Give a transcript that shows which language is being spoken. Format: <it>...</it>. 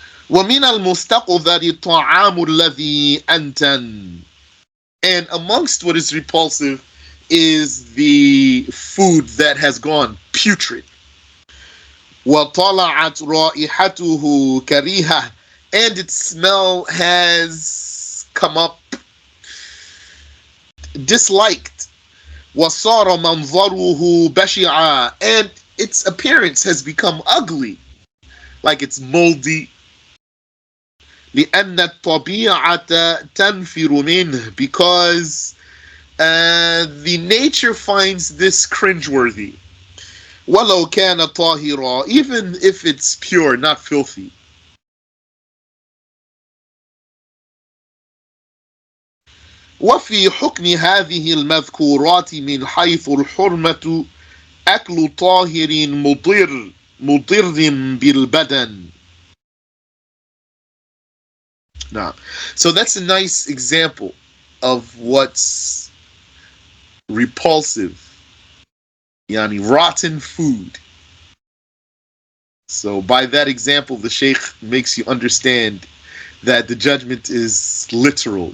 <ar>ومن المستقذر الطعام الذي أنتن.</ar> <en>And amongst what is repulsive is the food that has gone putrid.</en> <ar>وَطَلَعَتْ رَائِحَتُهُ كَرِيهَةٌ.</ar> <en>And its smell has come up disliked.</en> <ar>وَصَارَ مَنْظَرُهُ بَشِعًا.</ar> <en>And its appearance has become ugly, like it's moldy.</en> <ar>لأن الطبيعة تنفر منه.</ar> <en>Because the nature finds this cringeworthy.</en> <ar>وَلَوْ كَانَ طَاهِرًا.</ar> <en>Even if it's pure, not filthy.</en> <ar>وفي حكم هذه المذكورات من حيث الحرمة أكل طاهر مضر بالبدن.</ar> <en>Now, so that's a nice example of what's repulsive Yani rotten food. So by that example, the Sheikh makes you understand that the judgment is literal.</en>